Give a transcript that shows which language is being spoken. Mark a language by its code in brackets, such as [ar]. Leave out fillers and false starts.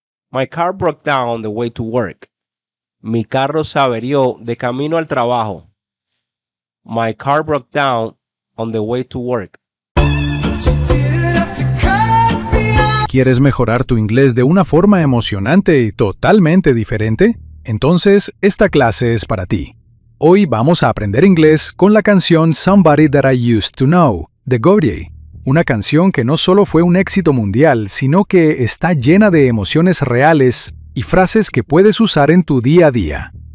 [en] My car broke down on the way to work. [es] Mi carro se averió de camino al trabajo. [en] My car broke down on the way to work. [es] ¿Quieres mejorar tu inglés de una forma emocionante y totalmente diferente? Entonces, esta clase es para ti. Hoy vamos a aprender inglés con la canción Somebody That I Used to Know, de Gaudier. Una canción que no solo fue un éxito mundial, sino que está llena de emociones reales y frases que puedes usar en tu día a día.